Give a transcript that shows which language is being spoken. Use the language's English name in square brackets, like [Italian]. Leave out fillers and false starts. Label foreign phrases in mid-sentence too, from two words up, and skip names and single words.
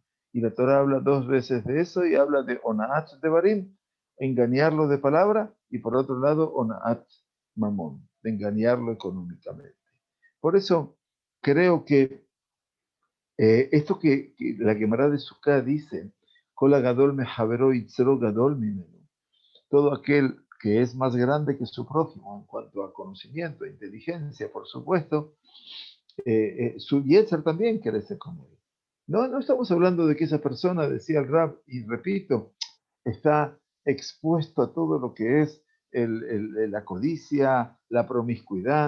[Spanish] Y la Torah habla 2 veces de eso y habla de [Hebrew] אונאת דברים, [Spanish] engañarlo de palabra, y por otro lado [Hebrew] אונאת ממון, [Spanish] de engañarlo económicamente. Por eso creo que esto que la Gemara de Sukkah dice, [Hebrew] כל הגדול מחברו יצרו גדול ממנו, [Spanish] todo aquel que es más grande que su prójimo en cuanto a conocimiento, inteligencia, por supuesto, su yetzer también crece con él. No estamos hablando de que esa persona, decía el Rab, y repito, está expuesto a todo lo que es la codicia, la promiscuidad.